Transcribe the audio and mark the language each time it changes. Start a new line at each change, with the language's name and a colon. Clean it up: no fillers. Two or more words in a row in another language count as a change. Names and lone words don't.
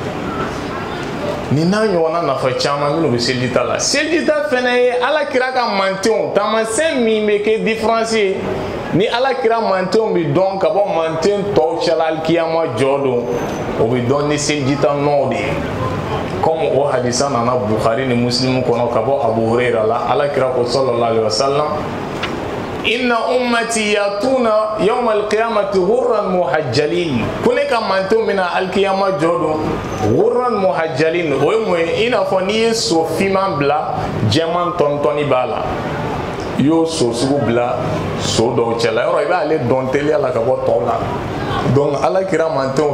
Bambara: ni n'a ɲɔgɔnna nafa caman minnu bɛ selita la selita fɛnɛ ye ala kira ka mantenw taamasiyɛn min bɛ kɛ différence ye ni ala kira mantenw bɛ dɔn ka bɔ manten tɔw cɛla alikiyama jɔ don o bɛ dɔn ni selita nɔw de ye comme o hadisa nana Bukhari ni Muslim kɔnɔ ka bɔ Abu Huraira la ala kira ko
Arabic: صلى الله عليه وسلم إن أمتي يأتون يوم القيامة غرا محجلين
Bambara: ko ne ka mantenw bɛna alikiyama jɔ don
Arabic: غرا محجلين
Bambara: o ye mun ye i n'a fɔ n'i ye so finman bila jɛman tɔntɔnni b'a la i y'o so sugu bila so dɔw cɛla yɔrɔ i b'ale dɔn teliya la ka bɔ tɔw la donc ala kira mantenw